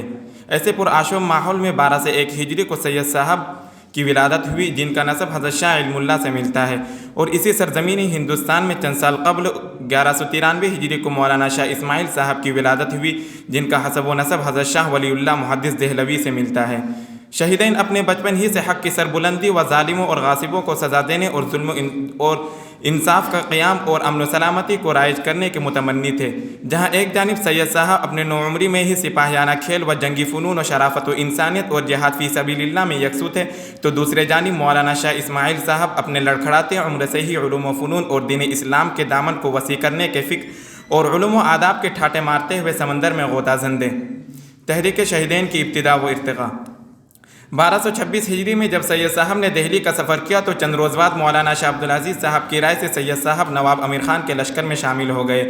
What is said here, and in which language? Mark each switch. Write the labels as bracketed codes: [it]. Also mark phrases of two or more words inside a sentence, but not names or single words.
[ur] ایسے پرآشوب ماحول میں 12 سے 1 ہجری کو سید صاحب کی ولادت ہوئی، جن کا نسب حضرت شاہ علم اللہ سے ملتا ہے، اور اسی سرزمینی ہندوستان میں چند سال قبل 1193 ہجری کو مولانا شاہ اسماعیل صاحب کی ولادت ہوئی، جن کا حسب و نسب حضرت شاہ ولی اللہ محدث دہلوی سے ملتا ہے۔ شہیدین اپنے بچپن ہی سے حق کی سربلندی و ظالموں اور غاصبوں کو سزا دینے اور ظلم اور انصاف کا قیام اور امن و سلامتی کو رائج کرنے کے متمنی تھے۔ جہاں ایک جانب سید صاحب اپنے نوعمری میں ہی سپاہیانہ کھیل و جنگی فنون و شرافت و انسانیت اور جہاد [ar] فی سبیل اللہ [ur] میں یکسو تھے، تو دوسرے جانب مولانا شاہ اسماعیل صاحب اپنے لڑکھڑاتے عمر سے ہی علوم و فنون اور دین اسلام کے دامن کو وسیع کرنے کے فکر اور علوم و آداب کے ٹھاٹے مارتے ہوئے سمندر میں غوطہ زندے۔ تحریک شہیدین کی ابتدا و ارتقاء۔ 1226 ہجری میں جب سید صاحب نے دہلی کا سفر کیا تو چند روز بعد مولانا شاہ عبدالعزیز صاحب کی رائے سے سید صاحب نواب امیر خان کے لشکر میں شامل ہو گئے۔